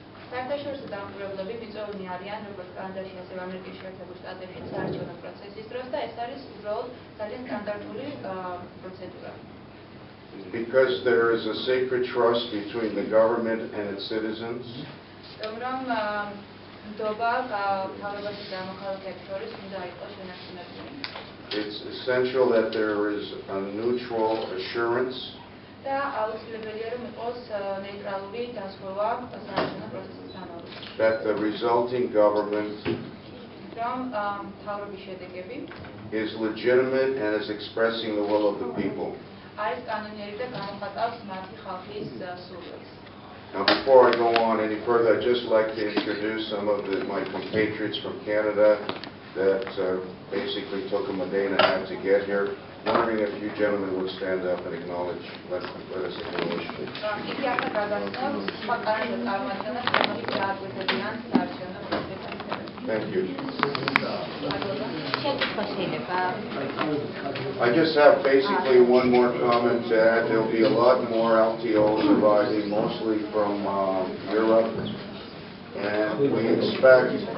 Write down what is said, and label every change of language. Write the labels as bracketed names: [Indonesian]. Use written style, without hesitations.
[Georgian] საერთაშორისო დამკვირვებლები მიწვეულნი არიან როგორც კანადაში, ასევე ამერიკის შეერთებულ შტატებში საარჩევნო პროცესის დროს და ეს არის უბრალოდ ძალიან სტანდარტული პროცედურა. [English] Because there is a sacred trust between the government and its citizens, [Georgian] რომ ნდობა მთავრობასა და მოქალაქეებს შორის უნდა იყოს შენარჩუნებული. [English] it's essential that there is a neutral assurance [Georgian] და აუცილებელია რომ იყოს ნეიტრალური დასხვა საარჩევნო პროცესის განმავლობაში. [English] that the resulting government [Georgian] რომ მთავრობის შედეგები [English] is legitimate and is expressing the will of the people. [Georgian] არის კანონიერი და გამოხატავს მათი ხალხის სურვილს. [English] Now, before I go on any further, I'd just like to introduce some of my compatriots from Canada that basically took them a day and a half to get here. Wondering if you gentlemen would stand up and acknowledge, let us acknowledge. [Georgian] იგი ახლა გადასცემს სხვა კანონიერ წარმოადგენლებს, რომლებიც დააკვირდებიან საარჩევნო პროცესში. [English] Thank you. [Georgian] შეკითხვა შეიძლება? [English] I just have basically one more comment to add. There'll be a lot more LTOs arriving, mostly from Europe, and we expect